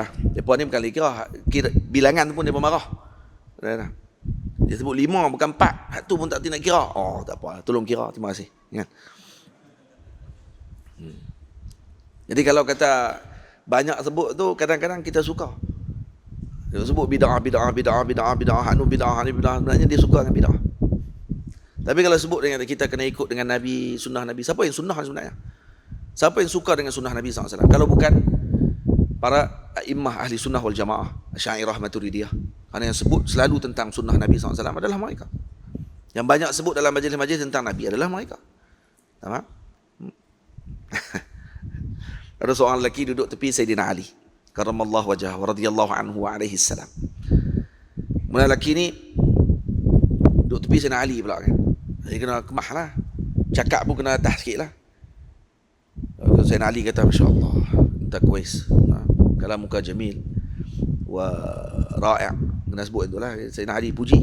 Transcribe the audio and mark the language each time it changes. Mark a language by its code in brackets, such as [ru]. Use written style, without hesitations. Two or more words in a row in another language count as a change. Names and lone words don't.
[ms] Depa ni bukan kira bilangan tu pun depa marah. Dia sebut 5 bukan 4. Hak tu pun tak nak kira. Tak apa. Tolong kira. Terima kasih. Ingat. Jadi kalau kata banyak sebut tu, kadang-kadang kita suka. Dia sebut bid'ah, bid'ah, bid'ah, bid'ah, bid'ah, anu bid'ah, anu bid'ah. Sebenarnya dia suka dengan bid'ah. Tapi kalau sebut dengan kita kena ikut dengan Nabi, sunnah Nabi, siapa yang sunnah sebenarnya? Siapa yang suka dengan sunnah Nabi SAW? Kalau bukan para imam [ar] أهل السنة والجماعة, [ms] Asy'ariyah Maturidiyah. Karena yang sebut selalu tentang sunnah Nabi SAW adalah mereka. Yang banyak sebut dalam majlis-majlis tentang Nabi adalah mereka. Faham? Ada seorang lelaki duduk tepi Sayyidina Ali [ar] كرم الله وجهه رضي الله عنه وعليه السلام. [ms] Kemudian lelaki ni duduk tepi Sayyidina Ali pula kan. Jadi kena kemah lah. Cakap pun kena atas sikit lah. Sayyidina Ali kata, [ar] ما شاء الله, [ms] tak kuis. Kalau muka [ar] جميل ورائع'. [ms] Kena sebut itulah. Sayyidina Ali puji.